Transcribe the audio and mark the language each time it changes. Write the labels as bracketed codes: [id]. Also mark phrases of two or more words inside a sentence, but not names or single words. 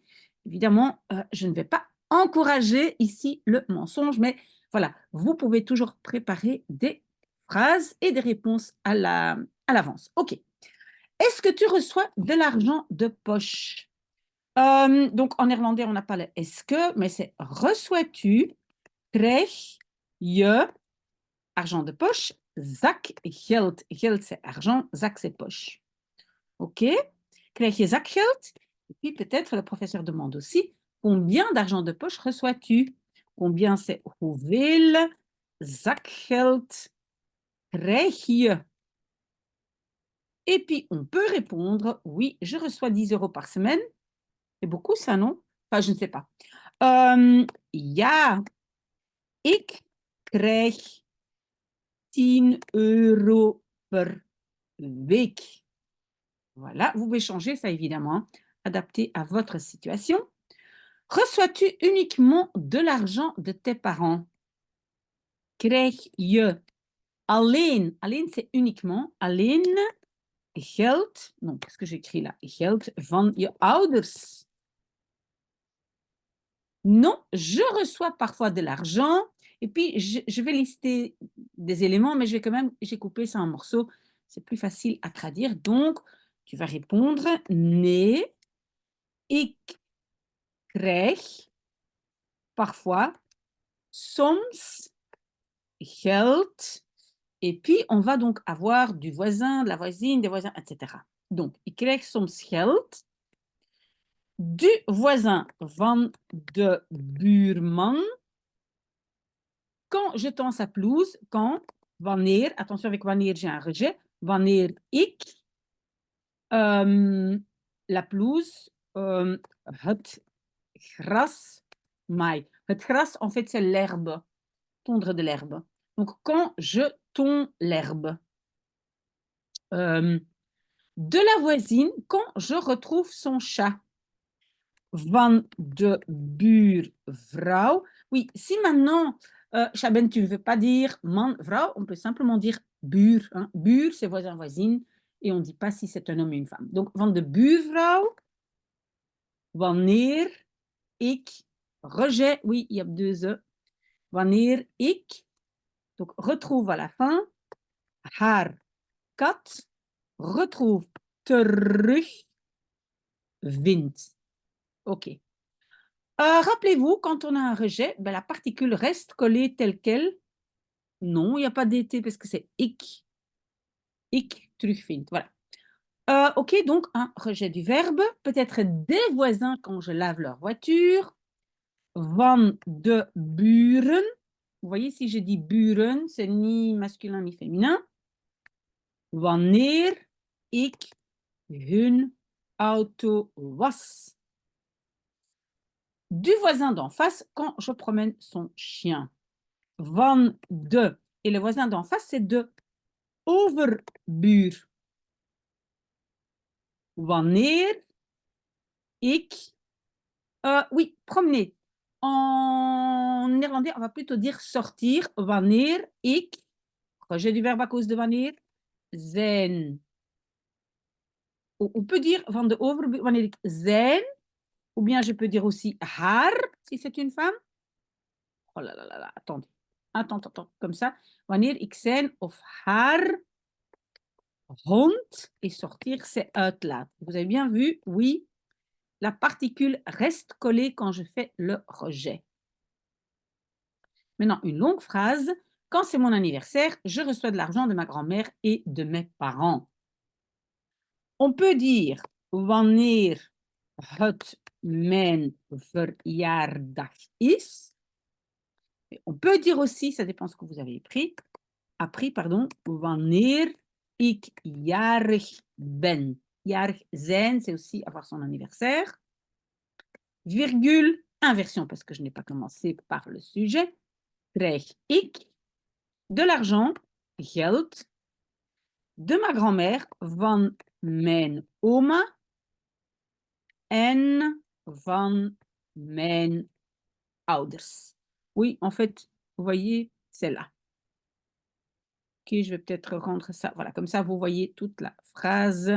[fr] Évidemment, je ne vais pas encourager ici le mensonge, mais voilà, vous pouvez toujours préparer des phrases et des réponses à l'avance. OK. Est-ce que tu reçois de l'argent de poche? Donc, en néerlandais, on n'a pas le est-ce que, mais c'est reçois-tu, [nl] krijg je, [fr] argent de poche, zakgeld. Geld, c'est argent, zak, c'est poche. OK? [nl] Krijg je zakgeld? [fr] Et puis, peut-être, le professeur demande aussi, combien d'argent de poche reçois-tu? Combien, c'est [nl] hoeveel zakgeld krijg je? [fr] Et puis, on peut répondre, oui, je reçois 10 € par semaine. C'est beaucoup ça, non? Enfin, je ne sais pas. [nl] Ja, ik krijg 10 € per week. [fr] Voilà, vous pouvez changer ça évidemment, hein, adapté à votre situation. Reçois-tu uniquement de l'argent de tes parents? [nl] Krijg je alleen, alleen [fr] c'est uniquement, [nl] alleen geld, [fr] non, qu'est-ce que j'écris là? [nl] Geld van je ouders. [fr] Non, je reçois parfois de l'argent et puis je vais lister des éléments, mais je vais quand même j'ai coupé ça en morceaux, c'est plus facile à traduire. Donc, tu vas répondre: [nl] «Nee, ik krijg parfois, soms geld», [fr] et puis on va donc avoir du voisin, de la voisine, des voisins, et cetera. Donc, [nl] ik krijg soms geld [fr] du voisin, [nl] van de buurman. [fr] Quand je tends sa pelouse, quand, wanneer, attention avec wanneer, j'ai un rejet, [nl] wanneer ik [fr] la pelouse, [nl] het gras maai. Het gras, [fr] en fait, c'est l'herbe, tondre de l'herbe. Donc, quand je tonds l'herbe. De la voisine, quand je retrouve son chat. [nl] Van de buurvrouw. [fr] Oui, si maintenant, Chaben, tu ne veux pas dire [nl] man, vrouw, [fr] on peut simplement dire buur. Hein. Buur, c'est voisin, voisine, et on ne dit pas si c'est un homme ou une femme. Donc, [nl] van de buurvrouw, wanneer ik, [fr] rejet, oui, il y a deux E. [nl] Wanneer ik, [fr] donc retrouve à la fin, [nl] haar kat, retrouve, terug, vindt. [fr] OK. Rappelez-vous, quand on a un rejet, ben, la particule reste collée telle quelle. Non, il n'y a pas d'été parce que c'est [nl] ik terugvindt. [fr] Voilà. OK, donc un rejet du verbe, peut-être des voisins quand je lave leur voiture. [nl] Van de buren. [fr] Vous voyez, si je dis buren, c'est ni masculin ni féminin. [nl] Wanneer ik hun auto was. [fr] Du voisin d'en face quand je promène son chien. [nl] Van de. [fr] Et le voisin d'en face, c'est [nl] de overbuur. Wanneer ik. [fr] Oui, promener. En néerlandais, on va plutôt dire sortir. [nl] Wanneer ik. [fr] Rejet du verbe à cause de wanneer. Zijn. On peut dire [nl] van de overbuur wanneer ik zijn. [fr] Ou bien je peux dire aussi haar, si c'est une femme. Oh là là là là, attendez. Attends, comme ça. [nl] Wanneer ik zijn of haar hond [fr] et sortir, c'est [nl] uitlaat. Vous avez bien vu? [fr] Oui, la particule reste collée quand je fais le rejet. Maintenant, une longue phrase. Quand c'est mon anniversaire, je reçois de l'argent de ma grand-mère et de mes parents. On peut dire [nl] wanneer het mijn verjaardag is. [fr] On peut dire aussi, ça dépend ce que vous avez appris, [nl] wanneer ik jarig ben. Jarig zijn, [fr] c'est aussi avoir son anniversaire. Virgule, inversion, parce que je n'ai pas commencé par le sujet. [nl] Krijg ik de [fr] l'argent, geld, de ma grand-mère, [nl] van mijn oma en van mijn ouders. [fr] Oui, en fait, vous voyez, c'est là. Ok, je vais peut-être rendre ça. Voilà, comme ça, vous voyez toute la phrase.